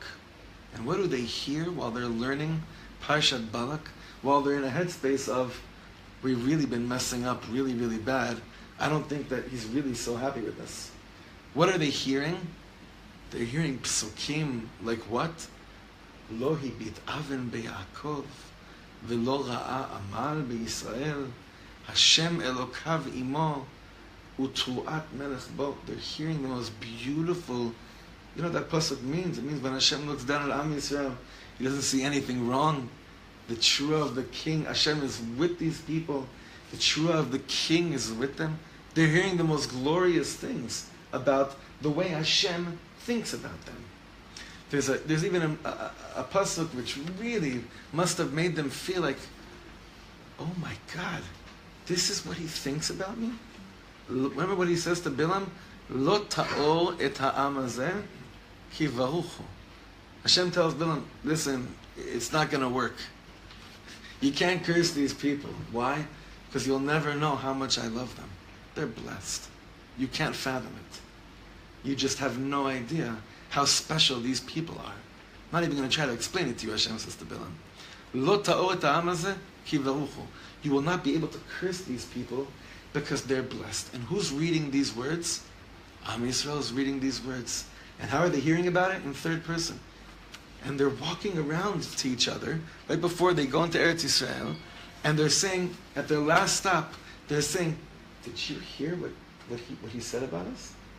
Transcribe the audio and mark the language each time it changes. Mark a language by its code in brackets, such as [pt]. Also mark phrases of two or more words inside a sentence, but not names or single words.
[en] And what do they hear while they're learning Parshat Balak? While they're in a headspace of, we've really been messing up really, really bad. I don't think that he's really so happy with us. What are they hearing? They're hearing psukim like what? [he] לא הביט און ביעקב, ולא ראה עמל בישראל השם אלוקיו עמו ותרועת מלך בו. [en] They're hearing the most beautiful. You know what that pasuk means? It means when Hashem looks down at [he] עם ישראל, [en] He doesn't see anything wrong. The trua of the king, Hashem is with these people. The trua of the king is with them. They're hearing the most glorious things about the way Hashem thinks about them. There's even a pasuk which really must have made them feel like, oh my God, this is what he thinks about me? Remember what he says to Bilam? [he] לא תאור את העם הזה כי ברוך הוא. [en] Hashem tells Bilam, listen, it's not going to work. You can't curse these people. Why? Because you'll never know how much I love them. They're blessed. You can't fathom it. You just have no idea how special these people are. I'm not even going to try to explain it to you, Hashem says to Bilam. [he] לא תאור את העם הזה כי ברוך הוא. [en] You will not be able to curse these people because they're blessed. And who's reading these words? [he] עם ישראל [en] is reading these words. And how are they hearing about it? In third person. And they're walking around to each other right before they go into Eretz Yisrael, and they're saying, at their last stop, they're saying, did you hear what he said about us?